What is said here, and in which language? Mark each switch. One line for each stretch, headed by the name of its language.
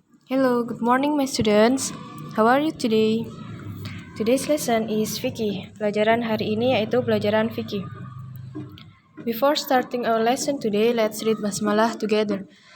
English: Hello, good morning my students. How are you today? Today's lesson is fikih.
Indonesian: Pelajaran hari ini yaitu pelajaran fikih.
English: Before starting our lesson today, let's read basmalah together.